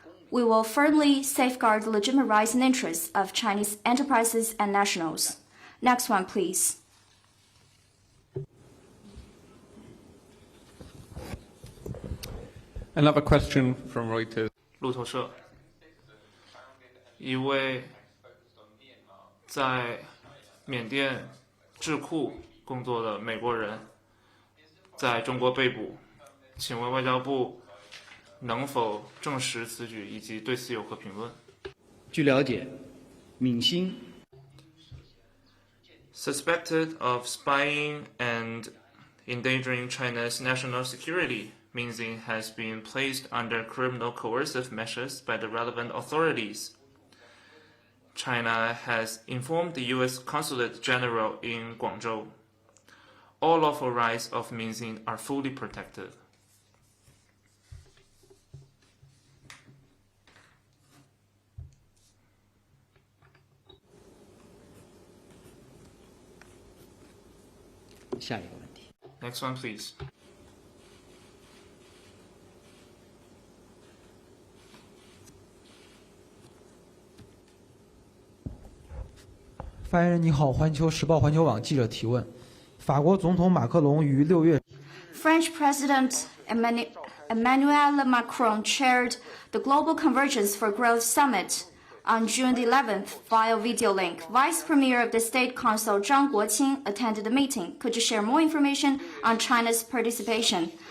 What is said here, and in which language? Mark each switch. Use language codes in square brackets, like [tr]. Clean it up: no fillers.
[en] We will firmly safeguard the legitimate rights and interests of Chinese enterprises and nationals. Next one, please. Another question from Reuters. [zh] 路透社，一位在缅甸智库工作的美国人在中国被捕，请问外交部能否证实此举，以及对此有何评论？据了解，闵星 [en] Suspected of spying and endangering China's national security, Min Xin has been placed under criminal coercive measures by the relevant authorities. China has informed the U.S. Consulate General in Guangzhou. All lawful rights of Min Xin are fully protected. Next one, please. [zh] 发言人你好，环球时报环球网记者提问：法国总统马克龙于6月 [en] French President Emmanuel Macron chaired the Global Convergence for Growth Summit on June the 11th via video link. Vice Premier of the State Council Zhang Guoqing attended the meeting. Could you share more information on China's participation?